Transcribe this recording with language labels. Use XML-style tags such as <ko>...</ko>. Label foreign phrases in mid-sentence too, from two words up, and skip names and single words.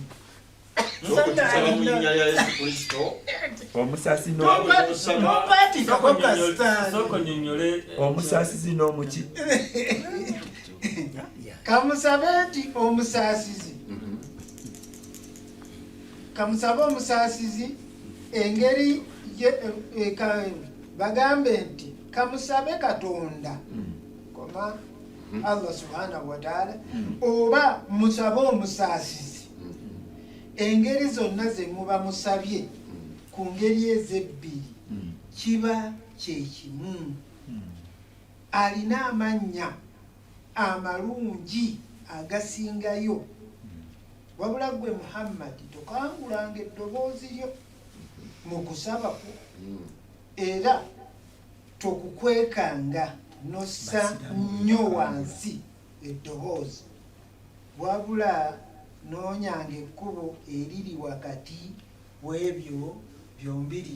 <lg>omusaasizi n'omuki kamusabe nti omusaasizi, kamusabe omusaasizi engeri bagambe nti kamusabe Katonda koma</lg> <ar>الله سبحانه وتعالى</ar> <lg>oba musabe omusaasizi engeri zonna ze muba musabye ku ngeri ezebbiri kiba kyekimu alina amannya amalungi agasingayo wabula gwe Muhammadi tokangulanga eddoboozi lyo mu kusaba kwo era tokukwekanga nossa nnyo wansi eddoboozi wabula noonyanga ekkubo eriri wakati w'ebyo byombiri.</lg>